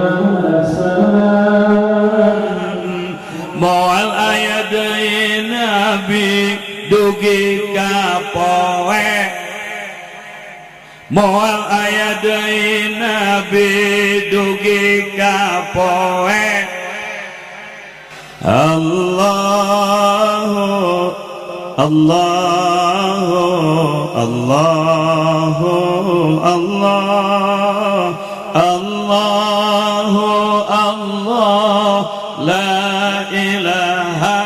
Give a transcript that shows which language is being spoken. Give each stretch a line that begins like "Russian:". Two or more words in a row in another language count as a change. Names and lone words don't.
Sundanese: wasallam moal aya deui Nabi dugi kapoe moal aya deui Nabi dugi kapoe
Arabic: الله الله الله الله الله الله لا إله